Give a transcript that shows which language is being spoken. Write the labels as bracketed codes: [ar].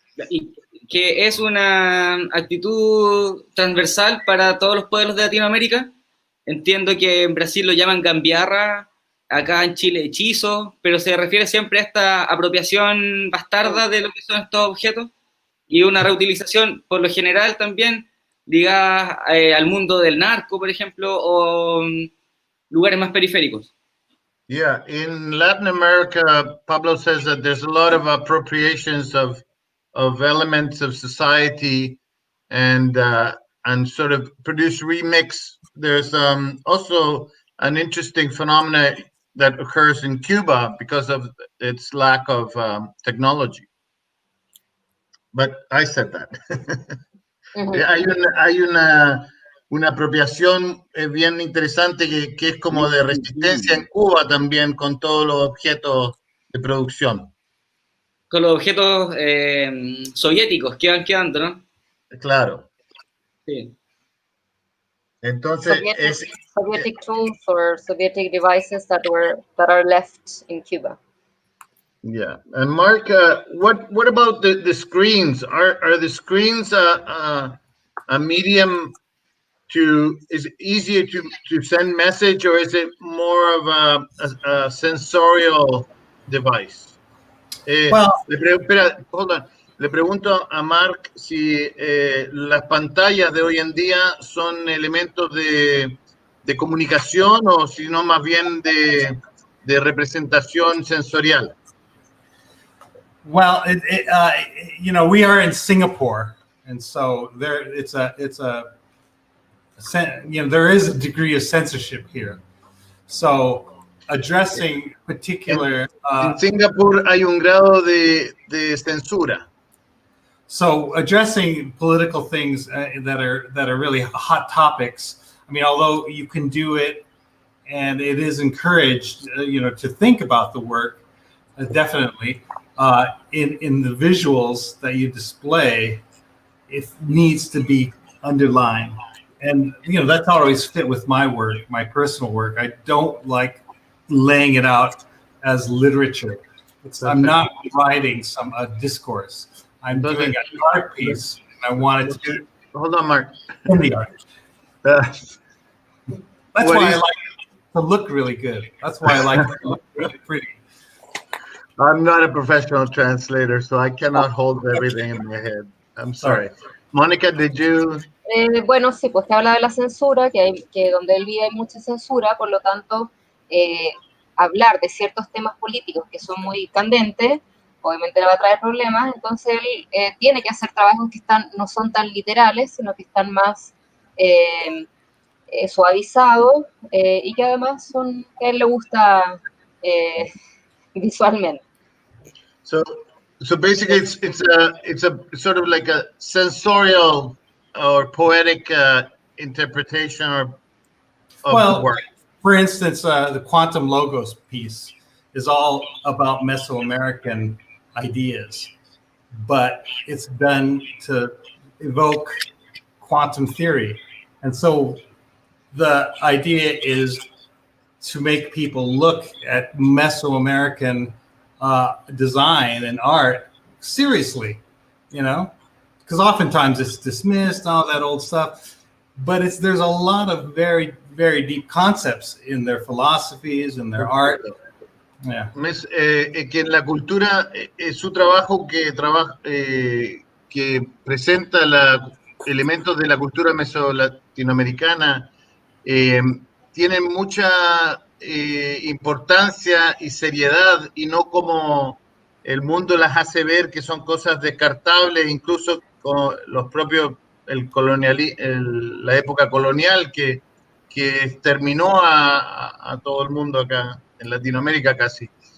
[es] Y que es una actitud transversal para todos los pueblos de Latinoamérica. Entiendo que en Brasil lo llaman gambiarra, acá en Chile hechizo, pero se refiere siempre a esta apropiación bastarda de lo que son estos objetos y una reutilización, por lo general también ligada al mundo del narco, por ejemplo, o lugares más periféricos. [en] Yeah, in Latin America, Pablo says that there's a lot of appropriations of elements of society and sort of produce remix. There's also an interesting phenomena that occurs in Cuba because of its lack of technology. But I said that. [es] Hay una apropiación bien interesante que es como de resistencia en Cuba también con todos los objetos de producción. Con los objetos soviéticos que van quedando, ¿no? Claro. Sí. Entonces, [en] Sovietic tools or Sovietic devices that are left in Cuba. Yeah, and Mark, what about the screens? Are the screens a medium to? Is it easier to send message, or is it more of a sensorial device? Well, hold on. [es] Le pregunto a Mark si las pantallas de hoy en día son elementos de comunicación o si no más bien de representación sensorial. [en] Well, you know, we are in Singapore, and so there there is a degree of censorship here. So addressing particular [es] en Singapur hay un grado de censura. [en] So addressing political things that are really hot topics. I mean, although you can do it, and it is encouraged, you know, to think about the work, definitely. In the visuals that you display, it needs to be underlined, and you know that's always fit with my work, my personal work. I don't like laying it out as literature. I'm not writing some discourse. I'm doing an art piece, and I wanted to. Hold on, Mark. In the art. That's why I like it to look really good. That's why I like it to look really pretty. I'm not a professional translator, so I cannot hold everything in my head. I'm sorry. Mónica, did you? [es] Bueno, sí, pues te habla de la censura, que donde él vive hay mucha censura, por lo tanto, hablar de ciertos temas políticos que son muy candentes, obviamente le va a traer problemas, entonces él tiene que hacer trabajos que no son tan literales, sino que están más suavizados y que además que a él le gusta visualmente. [en] So basically, it's a sort of like a sensorial or poetic interpretation of the work. For instance, the Quantum Logos piece is all about Mesoamerican ideas, but it's done to evoke quantum theory. And so the idea is to make people look at Mesoamerican design and art seriously, you know, because oftentimes it's dismissed, all that old stuff, but there's a lot of very, very deep concepts in their philosophies and their art. Yeah. [es] Que en la cultura es su trabajo que presenta elementos de la cultura meso-latinoamericana tienen mucha importancia y seriedad, y no como el mundo las hace ver, que son cosas descartables, incluso con los propios, la época colonial que exterminó a todo el mundo acá en Latinoamérica casi.